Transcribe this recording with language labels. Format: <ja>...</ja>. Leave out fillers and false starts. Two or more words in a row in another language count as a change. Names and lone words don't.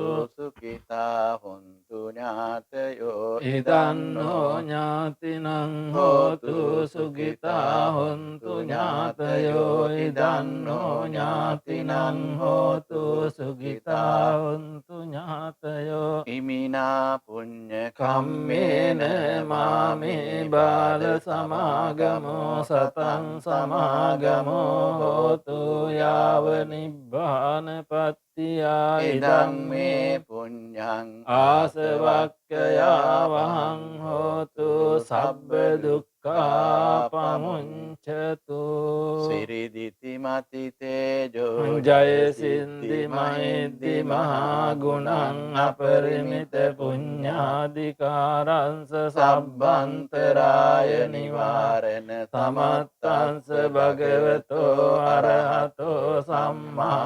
<pi>සුඛිතා හොන්තු ඥාතයෝ ඉදං නෝ ඥාතිනං හෝතු සුඛිතා හොන්තු ඥාතයෝ ඉදං නෝ ඥාතිනං හෝතු සුඛිතා හොන්තු ඥාතයෝ ඉමිනා පුඤ්ඤ කම්මේන මාමේ බාල සමාගමෝ සතං සමාගමෝ හෝතු යාව නිබ්බානපත්තියා ඉදං මේ පුඤ්ඤං ආසවක්ඛයාවහං හෝතු සබ්බ දුක්ඛා පමුඤ්චතු සිරිදිති මති තේජෝ ජය සින්දි මහිද්දි මහා ගුණං අපරිමිත පුඤ්ඤාධිකාරංස සබ්බන්තරාය නිවාරණ තමත්තංස භගවතෝ අරහතෝ සම්මා</pi>